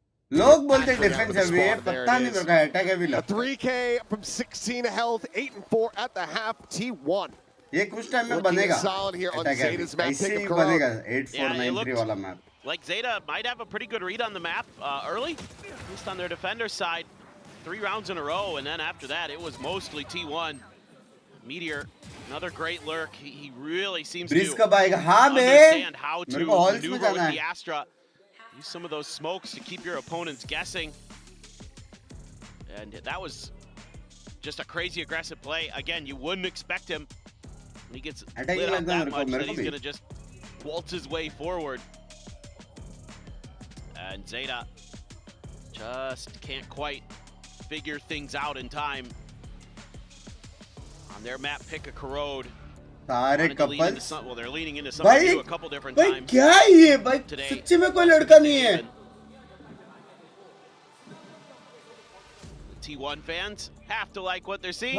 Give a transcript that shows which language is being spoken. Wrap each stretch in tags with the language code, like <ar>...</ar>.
<hi>लोग बोलते डिफेंस है वे पता नहीं मेरे को अटैक है भी A लगता.</hi> <en>3K from 16 health, 8 and 4 at the half. T1.</en> <hi>ये कुछ टाइम में बनेगा.</hi> <en>Solid here on Zeta's map.</en> <hi>ऐसे ही बनेगा 8493 वाला map.</hi> <en>Like Zeta might have a pretty good read on the map early, at least on their defender side. 3 rounds in a row, and then after that, it was mostly T1. Meteor, another great lurk. He really seems to understand how to maneuver with the Astra. Use some of those smokes to keep your opponents guessing. And that was just a crazy aggressive play. Again, you wouldn't expect him when he gets lit up that much that he's going to just waltz his way forward. And Zeta just can't quite figure things out in time. On their map, pick a corrode.</en> <hi>सारे couples.</hi> <en>Well, they're leaning into something new a couple different times.</en> <hi>भाई क्या है ये? भाई सच्ची में कोई लड़का नहीं है.</hi> <en>T1 fans have to like what they're seeing.</en>